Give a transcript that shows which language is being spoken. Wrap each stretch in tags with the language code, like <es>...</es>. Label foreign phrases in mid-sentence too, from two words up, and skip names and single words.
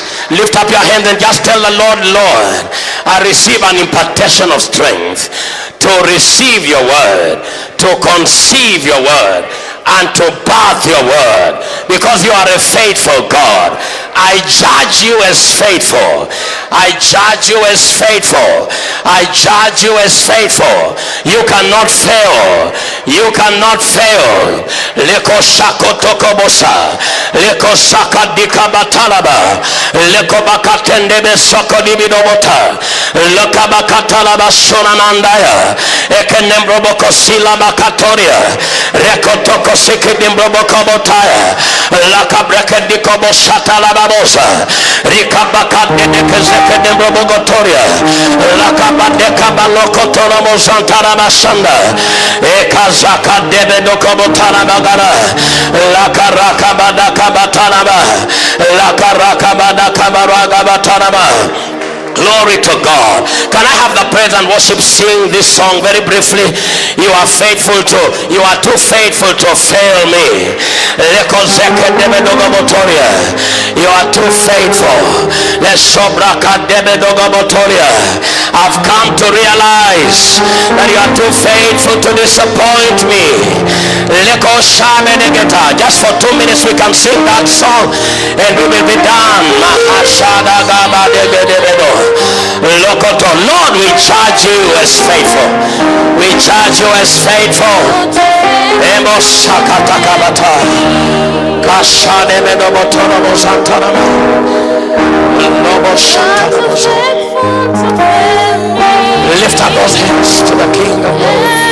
<en>Lift up your hand and just tell the Lord, Lord, I receive an impartation of strength to receive your word, to conceive your word, and to birth your word, because you are a faithful God. I judge you as faithful. I judge you as faithful. I judge you as faithful. You cannot fail. You cannot fail. Leko shako tokobosa. Leko shaka dikabatalaba. Leko bakatendebe soko dibidobota. Leko bakatalaba sonanandaya. Ekenembrobo sila bakatoria. Reko toko sikidimbrobokobotaya. Laka brekedikobo satalababosa. Rikabakadedekezekedembrobogotoria. Lakabadekabalokotoromozantarabasanda. Ekazakadebedokobotarabagara. Lakarakabadakabataraba. Lakarakabadakabaragabataraba. Glory to God. Can I have the praise and worship sing this song very briefly? You are faithful to, you are too faithful to fail me. You are too faithful. I've come to realize that you are too faithful to disappoint me. Just for 2 minutes we can sing that song and we will be done. Lokoto, Lord, we charge you as faithful. We charge you as faithful. Emo shakatakabata. Kashane menobotoro bosantarama. Lobo shantarama. Lift up those hands to the King of Glory.</en>